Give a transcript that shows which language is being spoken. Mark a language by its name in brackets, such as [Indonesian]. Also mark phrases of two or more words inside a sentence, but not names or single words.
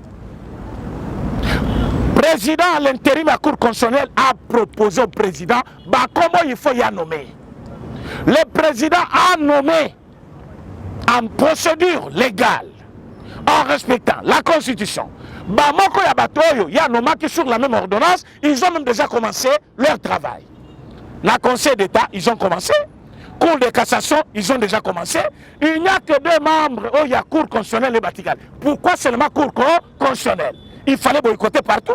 [French] Le président à l'intérim de la Cour constitutionnelle a proposé au président comment il faut y nommer. Le président a nommé en procédure légale, en respectant la Constitution. [Lingala] Bamoko ya batoyo, ya [French] nommé qui sur la même ordonnance, ils ont même déjà commencé leur travail. La Conseil d'État, ils ont commencé. Cour de cassation, ils ont déjà commencé. Il n'y a que 2 membres, il y a Cour constitutionnelle et Vatican. Pourquoi seulement Cour constitutionnelle? Il fallait boycotter partout.